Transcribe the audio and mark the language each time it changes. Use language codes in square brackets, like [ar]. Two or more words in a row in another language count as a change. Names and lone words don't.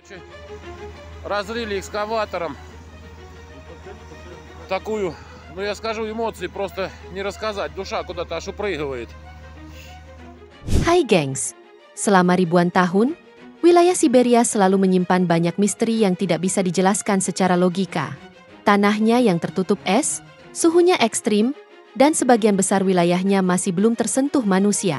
[ru] Короче, разрыли экскаватором такую, ну я скажу, эмоции просто не рассказать. Душа куда-то аж упрыгивает. [id] Hai gengs, selama ribuan tahun, wilayah Siberia selalu menyimpan banyak misteri yang tidak bisa dijelaskan secara logika. Tanahnya yang tertutup es, suhunya ekstrim, dan sebagian besar wilayahnya masih belum tersentuh manusia.